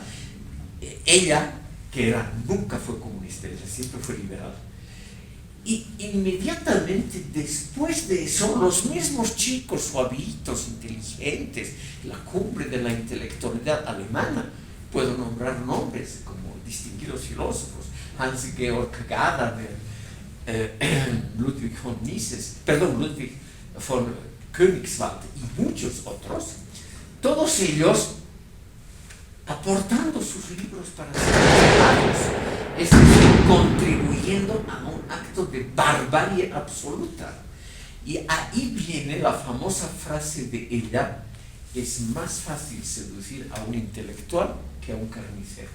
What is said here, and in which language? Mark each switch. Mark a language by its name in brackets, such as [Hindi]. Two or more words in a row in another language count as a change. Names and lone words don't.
[Spanish] Ella, que nunca fue comunista, ella siempre fue liberal. Y inmediatamente después de eso, los mismos chicos suavitos, inteligentes, la cumbre de la intelectualidad alemana, puedo nombrar nombres como distinguidos filósofos, Hans-Georg Gadamer, Ludwig von Mises, Ludwig von Königswald y muchos otros, todos ellos aportando sus libros para ser publicados, es decir, contribuyendo a un acto de barbarie absoluta. Y ahí viene la famosa frase de ella: es más fácil seducir a un intelectual que a un carnicero.